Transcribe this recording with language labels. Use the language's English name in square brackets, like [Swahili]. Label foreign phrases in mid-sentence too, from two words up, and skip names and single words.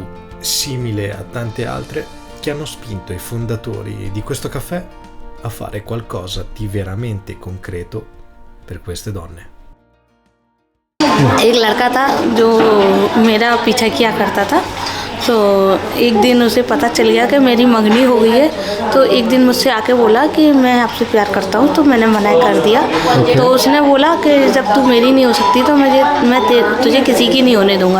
[Italian] simile a tante altre, che hanno spinto i fondatori di questo caffè a fare qualcosa di veramente concreto per queste donne. [Hindi] एक लड़का था जो मेरा पीछा किया करता था, तो एक दिन उसे पता चल गया कि मेरी मंगनी हो गई है, तो एक दिन मुझसे आके बोला कि मैं आपसे प्यार करता हूँ, तो मैंने मना कर दिया। तो उसने बोला कि जब तू मेरी नहीं हो सकती तो मैं तुझे किसी की नहीं होने दूँगा।